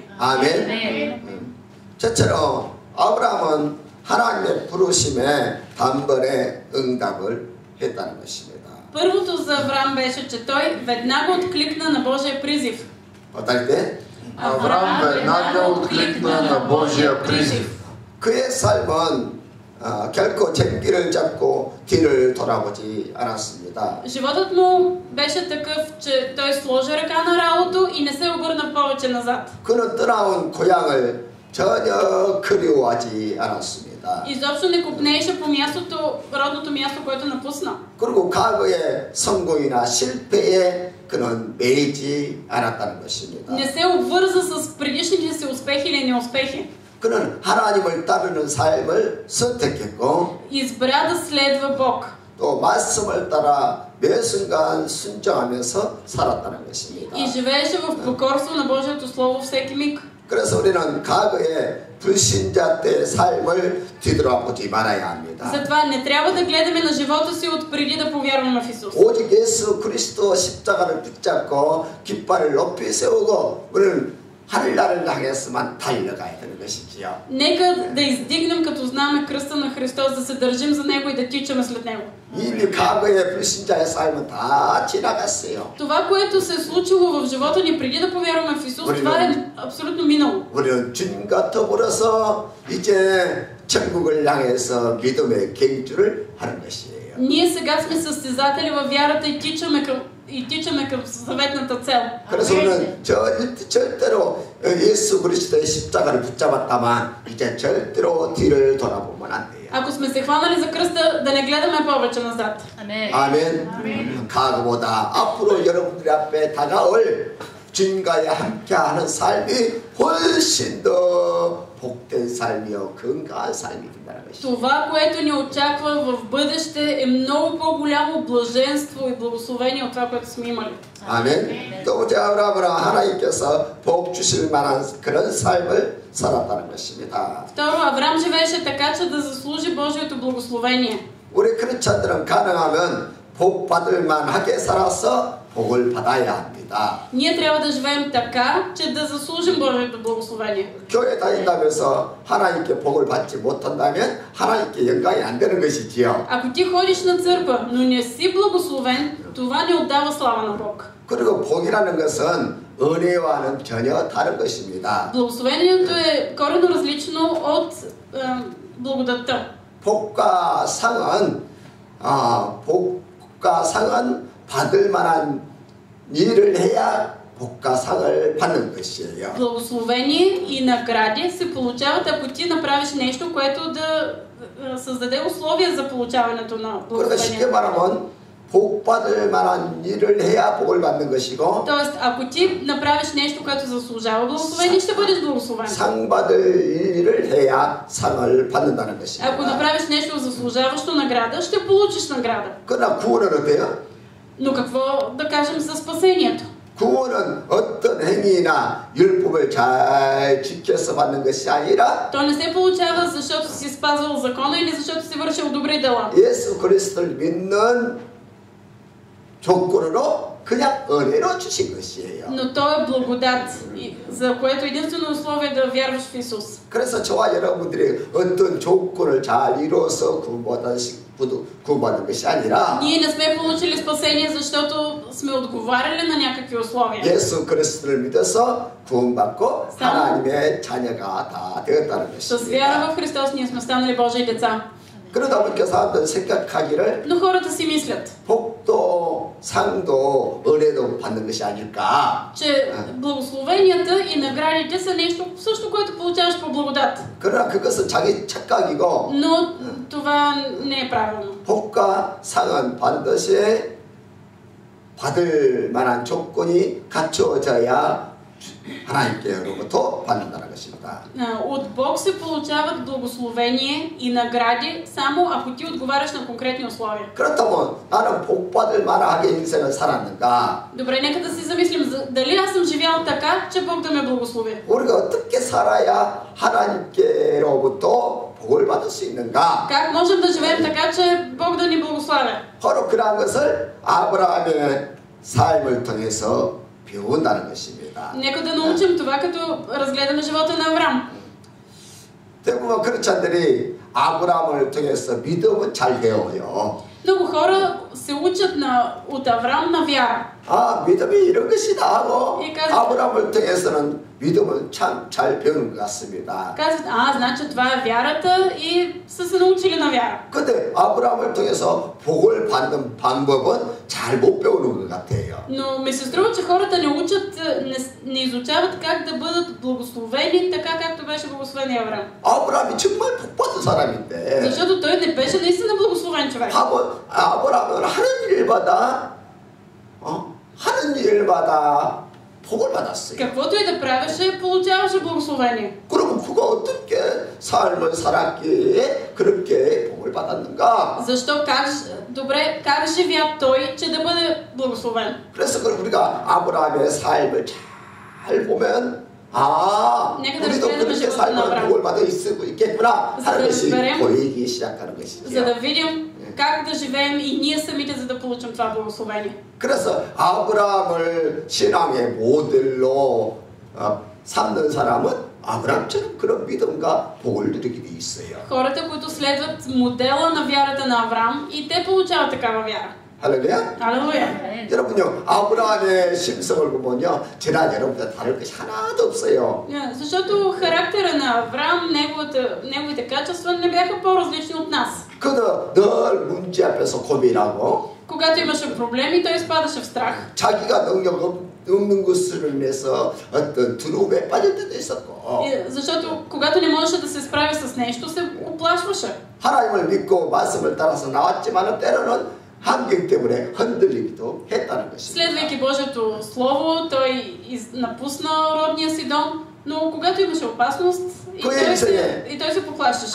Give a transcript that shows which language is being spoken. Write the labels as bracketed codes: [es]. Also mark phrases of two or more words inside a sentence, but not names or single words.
[ko] 아멘. 저처럼 아브라함은 하나님의 부르심에 단번에 응답을 했다는 것입니다. [bg] Първото за Авраам беше, че той веднага откликна на Божия призив. [ko] 어떨 때? [bg] Авраам веднага откликна на Божия призив. [ko] 그의 삶은 결코 쟁기를 잡고 뒤를 돌아보지 않았습니다. [bg] Животът му беше такъв, че той сложи ръка на ралото и не се обърна повече назад. [ko] 그는 떠나온 고향을 전혀 그리워하지 않았습니다. [bg] Изобщо не копнееше по мястото, родното място, което напусна. [ko] 그리고 과거의 성공이나 실패에 그는 매이지 않았다는 것입니다. [bg] Не се обвърза с предишните си успехи или неуспехи. [ko] 그는 하나님을 따르는 삶을 선택했고 [bg] Избра да следва Бог. [ko] 또 말씀을 따라 매 순간 순종하면서 살았다는 것입니다. [bg] И живееше в покорство на Божието Слово всеки миг. [ko] 그래서 우리는 과거의 불신자 때의 삶을 뒤돌아보지 말아야 합니다. [bg] Затова не трябва да гледаме на живота си от преди да повярваме в Исус. [ko] 오직 예수 그리스도 십자가를 붙잡고 깃발을 높이 세우고 우리는 하늘나라를 향해서만 달려가야 되는 것이지요. [bg] Нека да издигнем като знаме кръста на Христос, да се държим за Него и да тичаме след Него. [ko] 이미 과거의 불신자의 삶은 다 지나갔어요. [bg] Това, което се е случило в живота ни преди да повярваме в Исус, това е абсолютно минало. [ko] 우리는 주님과 더불어서 이제 천국을 향해서 믿음의 경주를 하는 것이에요. [bg] Ние сега сме състезатели във вярата и тичаме към заветната цел. [ko] 그래서 우리는 절대로 예수 그리스도의 십자가를 붙잡았다만 이제 절대로 뒤를 돌아보면 안 돼요. [bg] Ако сме се хванали за кръста, да не гледаме повече назад. [ko] 아멘. 과거보다 앞으로 여러분들 앞에 다가올 주님과 함께하는 삶이 훨씬 더 복된 삶이요 건강한 삶이 된다는 것이죠. [bg] Това, което ни очаква в бъдеще, е много по-голямо блаженство и благословение от това, което сме имали. [ko] 아멘. 또 우리 아브라함은 하나님께서 복 주실 만한 그런 삶을 살았다는 것입니다. [bg] Второ, Авраам живееше така, че да заслужи Божието благословение. [ko] 우리 크리스찬들은 가능하면 복 받을 만하게 살아서 복을 받아야 합니다. [bg] Ние трябва да живеем така, че да заслужим Божието благословение. [ko] 교회 다닌다면서 하나님께 복을 받지 못한다면 하나님께 영광이 안 되는 것이지요. [bg] Ако ти ходиш на църква, но не си благословен, това не отдава слава на Бог. [ko] 그리고 복이라는 것은 은혜와는 전혀 다른 것입니다. [bg] Благословението е коренно различно от благодатта. [ko] 복과 상은 받을 만한 일을 해야 복과 상을 받는 것이에요. [bg] Благословение и награди се получават, ако ти направиш нещо, което да създаде условия за получаването на [ko] 그러니까 [bg] благословение. [ko] 쉽게 말하면 복 받을 만한 일을 해야 복을 받는 것이고 [bg] Тоест, ако ти направиш нещо, което заслужава благословение, ще бъдеш благословен. [ko] 상 받을 일을 해야 상을 받는다는 [bg] Ако [ko] 것입니다. [bg] направиш нещо заслужаващо награда, ще получиш награда. [ko] 그러나 구원은 어때요? [bg] Но какво да кажем за спасението? [ko] 구원은 어떤 행위나 율법을 잘 지켜서 받는 것이 아니라 [bg] То не се получава, защото си спазвал закона или защото си вършил добри дела. [ko] 예수 그리스도를 믿는 조건으로 그냥 은혜로 주신 것이에요. [bg] Но то е благодат, за което единствено условие е да вярваш в Исус. [ko] 그래서 저와 여러분들이 어떤 조건을 잘 이루어서 구원받은 것이 아니라 [bg] Ние не сме получили спасение, защото сме отговаряли на някакви условия. [ko] 예수 그리스도를 믿어서 구원받고 하나님의 자녀가 다 되었다는 [bg] С [ko] 것입니다. [bg] вяра в Христос ние сме станали Божии деца. [ko] 그러다 보니까 사람들은 생각하기를 [bg] Но хората си мислят, [ko] 복도 상도 은혜도 받는 것이 아닐까. [bg] че благословенията и наградите са нещо също, което получаваш по благодат. [ko] 그러나 그것은 자기 착각이고 [bg] Но това не е правилно. [ko] 복과 상은 반드시 받을 만한 조건이 갖추어져야 하나님께로부터 받는다는 것입니다. [bg] От Бог се получават благословение и награди само ако ти отговаряш на конкретни условия. [ko] 그렇다면 나는 복 받을 만하게 인생을 살았는가? [bg] Добре, нека да си замислим дали аз съм живял така, че Бог да ме благослови. [ko] 우리가 어떻게 살아야 하나님께로부터 복을 받을 수 있는가? [bg] Как можем да живеем така, че Бог да ни благославя? [ko] 바로 그러한 것을 아브라함의 삶을 통해서 배운다는 것입니다. [bg] Нека да научим това, като разгледаме живота на Авраам. [ko] 대부분 크리스찬들이 아브라함을 통해서 믿음은 잘 배워요. [bg] Много хора се учат от Авраам на вяра. [ko] 아, 믿음이 이런 것이다 하고 이 까지- 아브라함을 통해서는 믿음을 참 잘 배우는 것 같습니다. [bg] Казват, значи това е вярата и са се научили на вяра. [ko] 근데 아브라함을 통해서 복을 받는 방법은 잘 못 배우는 것 같아요. [bg] Но ми се струва, че хората не учат, не изучават как да бъдат благословени, така както беше благословен Авраам. [ko] 아브라함이 정말 복받은 사람인데 [bg] Защото той не беше наистина благословен човек. [ko] 아브라함은 하는 일마다 복을 받았어요. [bg] Каквото и да правеше, получаваше благословение. [ko] 그러면 그가 어떻게 삶을 살았기에 그렇게 복을 받았는가? [bg] Защо? Как живя той, че да бъде благословен? [ko] 그래서 우리가 아브라함의 삶을 잘 보면 우리도 그렇게 살면 복을 받을 수 있겠구나 하는 것이 보이기 시작하는 것이죠. [bg] За да видим как да живеем и ние самите, за да получим това благословение. [ko] 그래서 아브라함을 신앙의 모델로 삼는 사람은 아브라함처럼 그런 믿음과 복을 누리게 돼 있어요. [bg] Хората, които следват модела на вярата на Авраам, и те получават такава вяра. [ko] 할렐루야. [bg] Алелуя. [ko] 여러분요, 아브라함의 심성을 보면요, 저나 여러분과 다를 것이 하나도 없어요. [bg] Защото характера на Авраам, неговите качества не бяха по-различни от нас. [ko] 그도 늘 문제 앞에서 고민하고, [bg] Когато имаше проблеми, той изпадаше в страх. [ko] 자기가 능력 없는 것을 인해서 어떤 두려움에 빠질 때도 있었고, [bg] Защото когато не можеше да се справи с нещо, се оплашваше. [ko] 하나님을 믿고 말씀을 따라서 나왔지만 때로는 환경 때문에 흔들리기도 했다는 것입니다. [bg] Следвайки Божието Слово, той напусна родния си дом, но когато имаше опасност, и той се поплащаше.